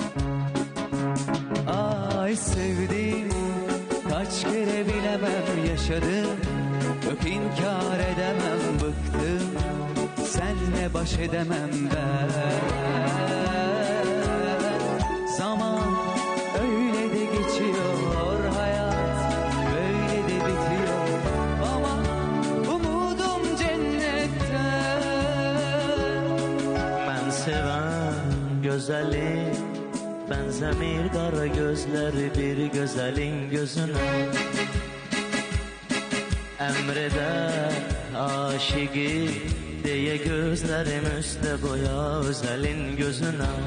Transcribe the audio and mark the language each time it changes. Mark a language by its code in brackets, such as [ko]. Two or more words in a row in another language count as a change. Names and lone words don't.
[tr] Ay sevdim kaç kere bilemem, yaşadım yok inkar edemem, bıktım senle baş edemem ben. Zaman öyle de geçiyor, hayat böyle de bitiyor, ama umudum cennetten. [az] Mən sevən gözəli bənzəmir qara gözləri bir gözəlin gözünə. Əmrədə aşiqi deyə gözlərim üstə qoya özəlin gözünə.